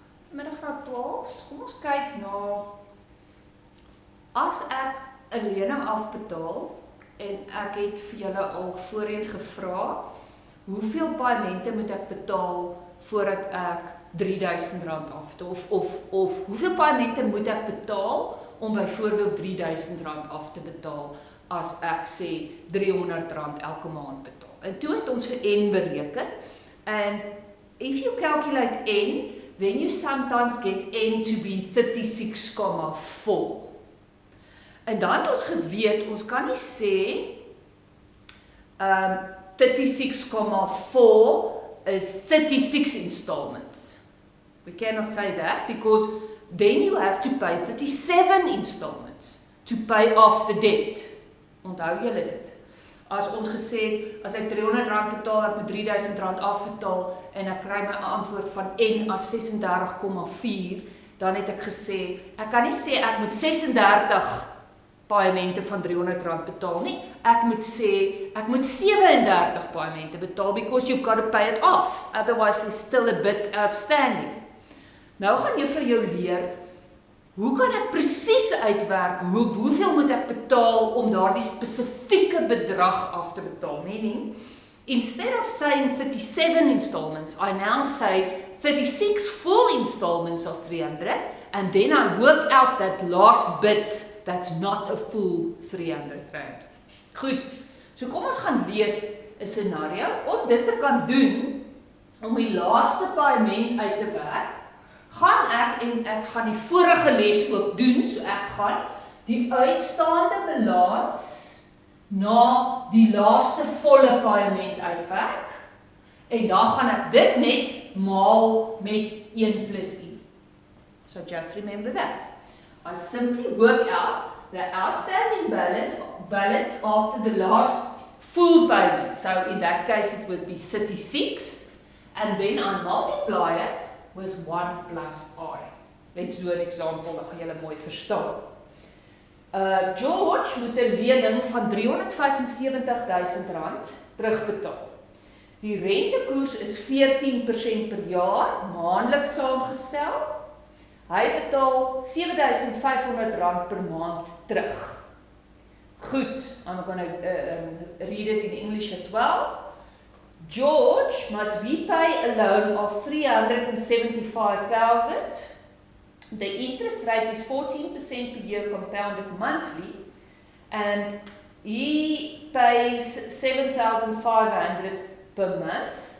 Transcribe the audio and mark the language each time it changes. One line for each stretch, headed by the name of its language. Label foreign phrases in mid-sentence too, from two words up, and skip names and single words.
Afrikaans: middelgraad 12, kom ons kyk na, as ek 'n lening afbetaal, en ek het vir julle al voorheen gevra, hoeveel paaimente moet ek betaal voordat ek R3000 afbetaal, of hoeveel paaimente moet ek betaal om byvoorbeeld R3000 af te betaal, as ek sê R300 elke maand betaal. En toe het ons vir N bereken,
English: and if you calculate N, then you sometimes get N to be 36,4.
Afrikaans: En dan het ons geweet, ons kan nie sê 36,4 is 36 installments.
English: We cannot say that, because then you have to pay 37 installments to pay off the debt.
Afrikaans: Onthou julle dit? As ons gesê het, as ek R300 betaal, ek moet R3000 afbetaal, en ek kry my antwoord van N as 36,4, dan het ek gesê, ek kan nie sê ek moet 36 paaimente van R300 betaal nie, ek moet sê, ek moet 37 paaimente betaal,
English: because you've got to pay it off, otherwise there's still a bit outstanding.
Afrikaans: Nou gaan juffrou jou leer, hoe kan ek presies uitwerk, hoeveel moet ek betaal om daardie spesifieke bedrag af te betaal,
English: meaning, instead of saying 37 installments, I now say 36 full installments of 300, and then I work out that last bit that's not a full R300.
Afrikaans: Goed, so kom ons gaan lees 'n scenario, om dit te kan doen, om die laaste paaiement uit te werk, gaan ek, en ek gaan die vorige les ook doen, so ek gaan die uitstaande balans na die laaste volle paaiement uitwerk, en dan gaan ek dit net maal met 1 plus 1.
English: So just remember that. I simply work out the outstanding balance after the last full payment. So in that case it would be 36, and then I multiply it with 1 plus I. Let's do an example,
Afrikaans: dan gaan julle mooi verstaan. George moet 'n lening van R375.000 terugbetaal. Die rentekoers is 14% per jaar, maandeliks saamgestel. Hy betaal R7.500 per maand terug. Goed,
English: I'm going to read it in English as well. George must repay a loan of $375,000. The interest rate is 14% per year compounded monthly, and he pays $7,500 per month.